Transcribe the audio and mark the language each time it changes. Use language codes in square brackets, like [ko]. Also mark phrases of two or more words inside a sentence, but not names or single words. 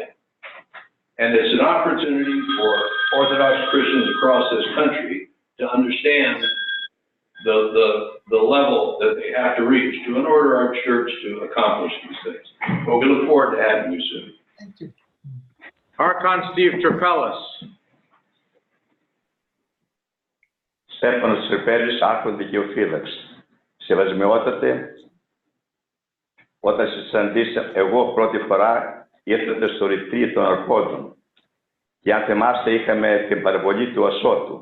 [en] And it's an opportunity for Orthodox Christians across this country to understand the level that they have to reach in order our church to accomplish these things. But we look forward to having you soon. Thank you. Archon Steve Trapellis. [el] Στέφανος Τρυπέλης, Άρχον Δικαιοφύλαξη. Σεβασμιότατε, όταν σας συναντήσα εγώ πρώτη φορά, ήρθατε στο ρητρί των Αρχόντων. Και αν θυμάστε, είχαμε την παραβολή του Ασώτου.